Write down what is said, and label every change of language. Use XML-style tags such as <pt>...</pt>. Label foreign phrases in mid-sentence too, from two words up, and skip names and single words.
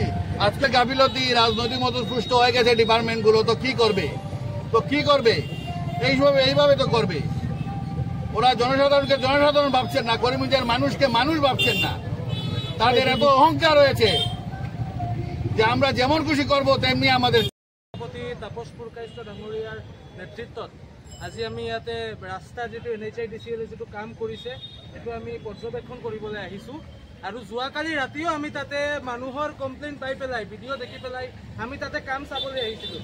<bn>আজকে গাফিলতি, রাজনৈতিক মতপুষ্ট হয়ে গেছে ডিপার্টমেন্টগুলো। তো কি করবে? এইভাবে তো করবে। ওরা জনসাধারণকে জনসাধারণ ভাবছেন না, করিমগঞ্জের মানুষকে মানুষ ভাবছেন না। তাদের এত অহংকার রয়েছে যে আমরা যেমন খুশি করব তেমনি আমাদের।</bn> <as>সভাপতি তাপস পুৰকাইস্ত ডাঙৰীয়াৰ নেতৃত্বত আজি আমি ইয়াতে ৰাস্তা যিটো NHIDCL যিটো কাম কৰিছে সেইটো আমি পৰ্যবেক্ষণ কৰিবলৈ আহিছোঁ। আৰু যোৱাকালি ৰাতিও আমি তাতে মানুহৰ কমপ্লেইন পাই পেলাই, ভিডিঅ' দেখি পেলাই আমি তাতে কাম চাবলৈ আহিছিলোঁ।</as>